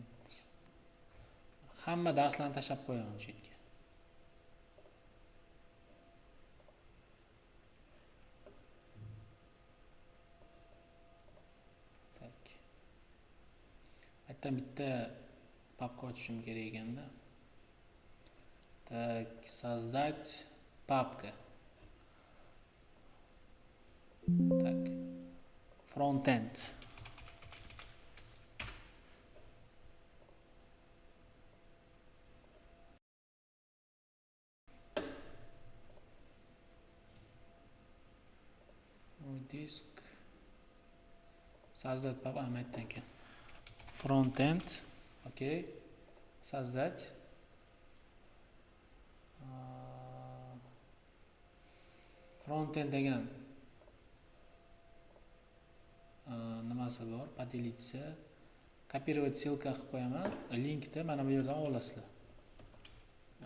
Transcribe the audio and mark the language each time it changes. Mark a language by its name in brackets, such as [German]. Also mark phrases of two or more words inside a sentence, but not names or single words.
[Uzbek] Hamma darslarni tashlab qo'yaman o'sha yerga. [Russian] Tak. [Uzbek] Aytdan bitta papka ochishim kerak ekanda. [Russian] Так, создать папка. Так, фронтенд. Мой диск. Создать папку. Aytdan фронтенд. Окей. Создать. [Uzbek] Frontend degan nimasi bor, [Russian] поделиться, копировать ссылка [Uzbek] qilib qo'yaman. Linkni mana bu yerdan olasizlar. Mana.